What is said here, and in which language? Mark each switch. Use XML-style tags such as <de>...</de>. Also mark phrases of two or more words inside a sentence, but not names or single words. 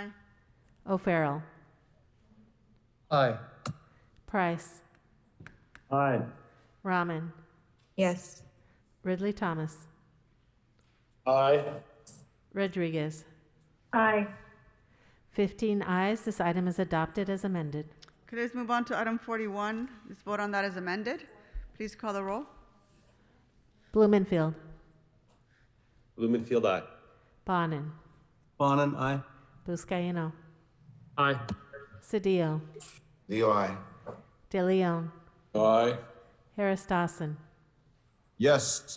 <en>O'Farrell. Aye. Price. Aye. Rahman. Yes. Ridley Thomas. Aye. Rodriguez. Aye. 15 ayes. This item is adopted as amended. Okay, let's move on to item 41. Let's vote on that as amended. Please call the roll. Blumenfield. Blumenfield, aye. Bonin. Bonin, aye. Buscaino. Aye. Cedillo. Cedillo, aye. De Leon. Aye. Harris Dawson. Yes.</en>